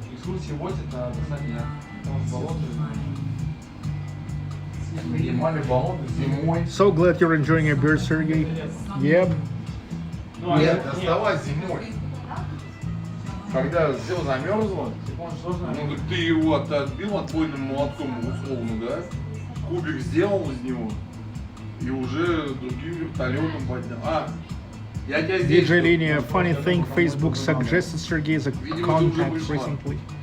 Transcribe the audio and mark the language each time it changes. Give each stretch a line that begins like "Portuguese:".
Russian: экскурсии возят, а достать нет. Там с болота. Поднимали болото зимой.
English: So glad you're enjoying a beer, Sergey. Yep.
Russian: Нет, доставай зимой. Когда все замерзло, ну так ты его отбил отбойным молотком условно, да? Кубик сделал из него и уже другим вертолетом поднял. А, я тебя здесь...
English: DJ Linia, funny thing, Facebook suggested Sergey as a contact recently.